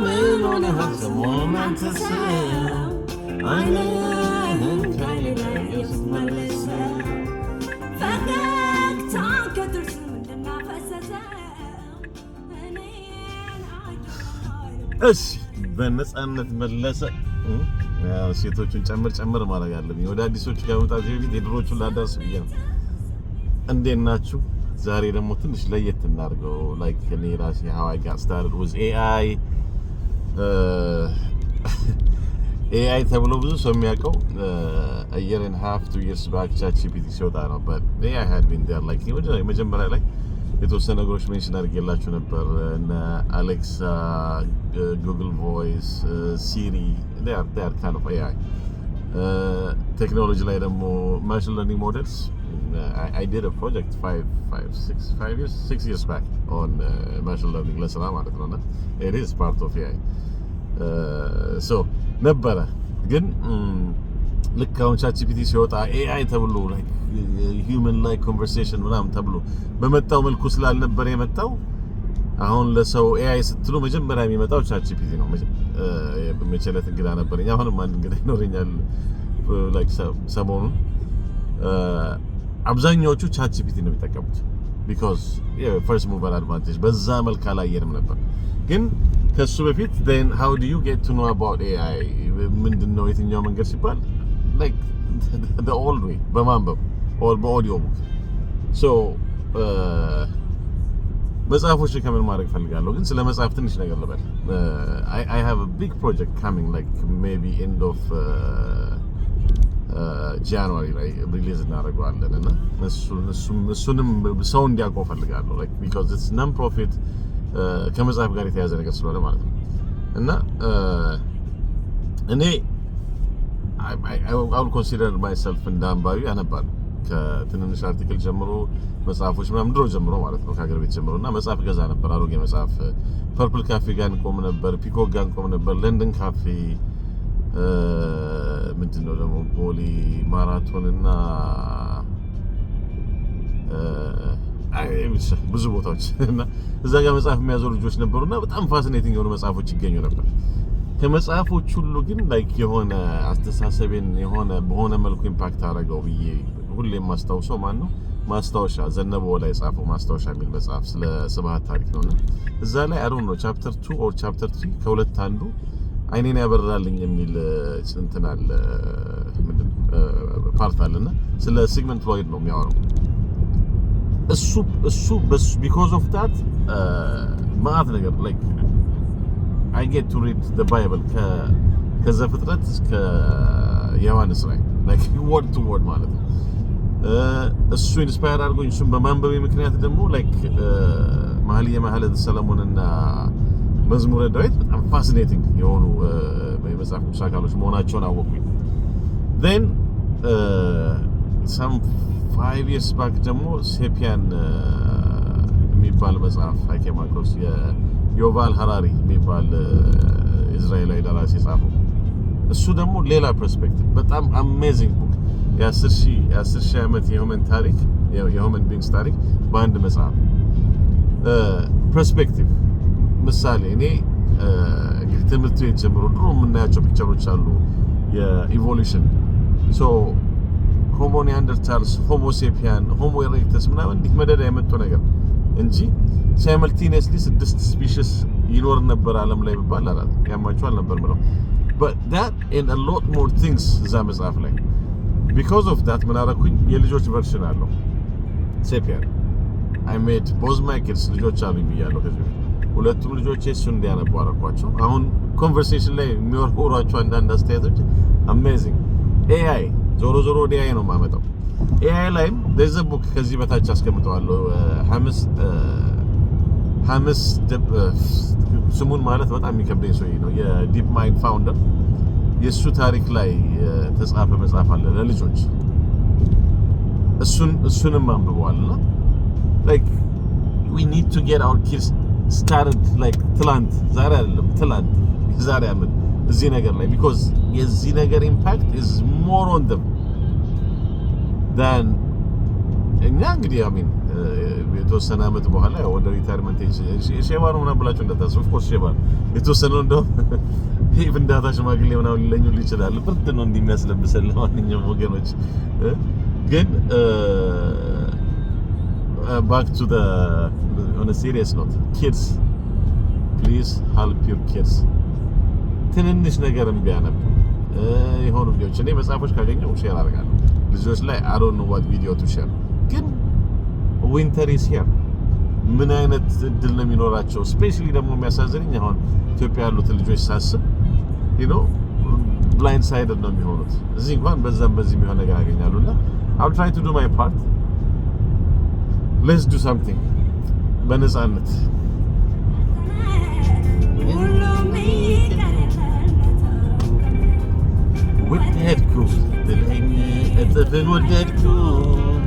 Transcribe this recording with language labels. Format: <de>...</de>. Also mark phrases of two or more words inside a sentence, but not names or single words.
<am>ምን ሆነሃል ሰሞኑን አንተ ሰው አይንህን ከኔ ላይ ስትመልሰው ፈገግታ ከጥርስ ምንድን አፈሰሰው እሺ በነፃነት መለሰ ሴቶቹን ጨምር ማድረግ አለብኝ ወደ አዲሶቹ ከመምጣት በፊት የድሮቹን ላዳርስ ብዬ ነው እንዴት ናችሁ ዛሬ ደግሞ ትንሽ ለየት እናድርገው ላይክ እኔ ራሴ</am> <en>how I got started with</en> <am>AI ተብሎ ብዙ ሰው የሚያውቀው</am> <en>a year and a half 2 years back</en> <am>ChatGPT ሲወጣ ነው</am> <en>but AI had been there like</en> <am>መጀመሪያ ላይ የተወሰነ ነገሮች ሜንሽን አድርጌላችሁ ነበር እነ አሌክሳ Google Voice Siri</am> <en>they are kind of AI technology</en> <am>ላይ ደግሞ</am> <en>machine learning models I did a project 6 years back on machine learning</en> <am>lesson ማለት ነውና</am> <en>it is part of AI so</en> <am>ነበረ ግን ልክ አሁን ChatGPT ሲወጣ AI ተብሎ</am> <en>like human like conversation</en> <am>ምናምን ተብሎ በመጣው መልኩ ስላልነበረ የመጣው አሁን ለሰው AI ስትሉ መጀመሪያ የሚመጣው ChatGPT ነው በመቸለት እንግዳ ነበርኛ አሁንም አንድ እንግዳ ይኖርኛል like ሰሞኑን አብዛኛዎቹ ChatGPT ነው የሚጠቀሙት</am> <en>because first mover advantage</en> <am>በዛ መልኩ አላየንም ነበር ግን ከሱ በፊት</am> <en>then how do you get to know about AI</en> <am>ምንድነው የትኛው መንገድ ሲባል</am> <en>like the old way</en> <am>በማንበብ or በaudio book so መጽሐፎች ከምን ማድረግ ፈልጋለሁ ግን ስለ መጽሐፍ ትንሽ ነገር ልበል</am> <en>I have a big project coming like maybe end of</en> <am>January ላይ ሪሊዝ እናደርገዋለን እና እሱንም ሰው እንዲያውቀው ፈልጋለሁ</am> <en>like because it's non profit</en> <am>ከመጽሐፍ ጋር የተያዘ ነገር ስለሆነ ማለት ነው እና እኔ</am> <en>I will consider myself</en> <am>እንዳንባቢ አነባለሁ ከትንንሽ አርቲክል ጀምሮ መጽሐፎች ምናምን ድሮ ጀምሮ ማለት ነው ከሀገር ቤት ጀምሮና መጽሐፍ ገዛ ነበር አሮጌ መጽሐፍ ፐርፕል ካፌ ጋር እንቆም ነበር ፒኮክ ጋር እንቆም ነበር ለንደን ካፌ ምንድነው ደግሞ ቦሊ ማራቶን እና ብዙ ቦታዎች እና እዛ ጋር መጽሐፍ የሚያዘው ልጆች ነበሩና በጣም ፋሲኔቲንግ የሆኑ መጽሐፎች ይገኙ ነበር ከመጽሐፎች ሁሉ ግን ላይክ የሆነ አስተሳሰቤን የሆነ በሆነ መልኩ ኢምፓክት አደረገው ብዬ ሁሌም ማስታውሰው ማን ነው ማስታወሻ ዘነበ ላይ ጻፈው ማስታወሻ የሚል መጽሐፍ ስለ ስብሃት ታሪክ ነውና እዛ ላይ</am> <en>I don't know chapter 2 or chapter 3</en> <am>ከሁለት አንዱ አይኔን ያበራልኝ የሚል እንትን አለ ምንድነው ፓርት አለና ስለ ሲግመንድ ፍሎይድ ነው የሚያወራው እሱ</am> <en>because of that</en> <am>ማአት ነገር</am> <en>like I get to read the Bible</en> <am>ከዘፍጥረት እስከ ዮሐንስ ላይ</am> <en>like word to word</en> <am>ማለት ነው እሱ ኢንስፓየር አድርጎኝ እሱን በማንበብ ምክንያት ደግሞ like መኃልየ ሰለሞንና መዝሙረ ዳዊት በጣም ፋሲኔቲንግ የሆኑ የመጽሐፍ ቅዱስ አካሎች መሆናቸውን አወቅኩኝ then</am> <en>some 5 years back</en> <am>ደግሞ ሴፒያን የሚባል መጽሐፍ</am> <en>came across</en> <am>የዮቫል ሃራሪ የሚባል እስራኤላዊ ደራሲ ጻፈው እሱ ደግሞ ሌላ ፐርስፔክቲቭ በጣም አሜዚንግ ቡክ የ10 ሺህ ዓመት የሁመን ታሪክ የሁመን ቢንግስ ታሪክ በአንድ መጽሐፍ ፐርስፔክቲቭ ምሳሌ እኔ እንግዲህ ትምህርት ቤት ጀምሮ ድሮ የምናያቸው ፒክቸሮች አሉ የኢቮሉሽን ሶ ሆሞ ኒያንደርታልስ ሆሞ ሴፒያን ሆሞ ኤሬክተስ ምናምን እንዲህ መደዳ የመጡ ነገር እንጂ ሳይመልቲኒየስሊ 6 ስፒሺስ ይኖር ነበር ዓለም ላይ ቢባል አላት ያማቸዋል ነበር ምለው</am> <en>but that and a lot more things</en> <am>እዛ መጽሐፍ ላይ</am> <en>because of that</en> <am>ምን አደረኩኝ የልጆች ቨርሽን አለው ሴፒያን</am> <en>I made both my kids</en> <am>ልጆች አሉኝ ብያለሁ ከዚህ ሁለቱም ልጆቼ እሱን እንዲያነቡ አደረኳቸው አሁን ኮንቨርሴሽን ላይ የሚወርወሯቸው አንዳንድ አስተያየቶች አሜዚንግ AI ዞሮ AI ነው የማመጣው AI ላይም</am> <en>there's a book</en> <am>ከዚህ በታች አስቀምጠዋለሁ ሀምስ ስሙን ማለት በጣም የሚከብደኝ ሰው ነው የዲፕ ማይንድ ፋውንደር የሱ ታሪክ ላይ ተጻፈ መጽሐፍ አለ ለልጆች እሱንም አንብበዋልና</am> <en>like we need to get our kids started like</en> <am>ትላንት ዛሬ አይደለም ትላንት ዛሬ አመት እዚህ ነገር ላይ because የዚህ ነገር</am> <en>impact is more on them than</en> <am>እኛ እንግዲህ</am> <en>I mean</en> <am>የተወሰነ አመት በኋላ ወደ ሪታየርመንት ሼባ ነው ምናምን ብላችሁ እንዳታስቡ።</am> <en>of course</en> <am>ሼባ የተወሰነው እንደው ፍንዳታ ሽማግሌ ምናምን ሊለኙ ይችላል። ብርድ ነው እንደሚያስለብሰን ለማንኛውም ወገኖች ግን</am> <en>back to the on a serious note, kids, please help your kids.</en> <am>ትንንሽ ነገርም ቢያነብ የሆኑ ቪዲዮዎች እኔ መጽሐፎች ካገኘው ሼር አደርጋለሁ ልጆች ላይ</am> <en>I don't know what video to share</en> <am>ግን</am> <en>winter is here</en> <am>ምን አይነት እድል ነው የሚኖራቸው ስፔሻሊ ደግሞ የሚያሳዝነኝ አሁን ኢትዮጵያ ያሉት ልጆች ሳስብ</am> <en>you know blind sided</en> <am>ነው የሚሆኑት እዚህ እንኳን በዛም በዚህ የሚሆን ነገር ያገኛሉና</am> <en>I'll try to do my part. Let's do something</en> <am>በነፃነት ወደድኩ ትለኝ እጥፍን ወደድኩ</am>